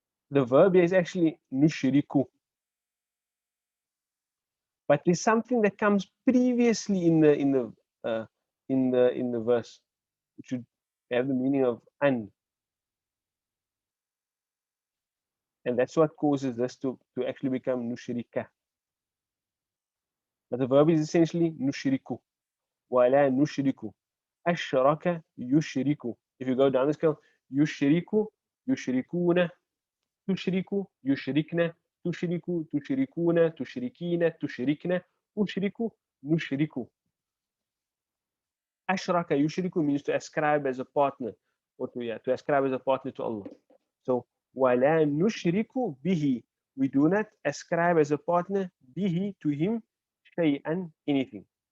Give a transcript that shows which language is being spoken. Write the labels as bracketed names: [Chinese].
[English] The verb here is actually nushriku, but there's something that comes previously in the verse, which should have the meaning of an, and that's what causes this to actually become nushrika. But the verb is essentially nushriku. [Arabic] ولا نشرك. أشرك يشرك. If you go down the scale, يشرك, يشركون, تشرك, يشركن, تشرك, تشركون, تشركين, تشركن, أشرك, نشرك. [English] Ashraka yushriku means to ascribe as a partner, or to ascribe as a partner to Allah. So wala nushriku bihi, we do not ascribe as a partner bihi, to him, shay'an, anything.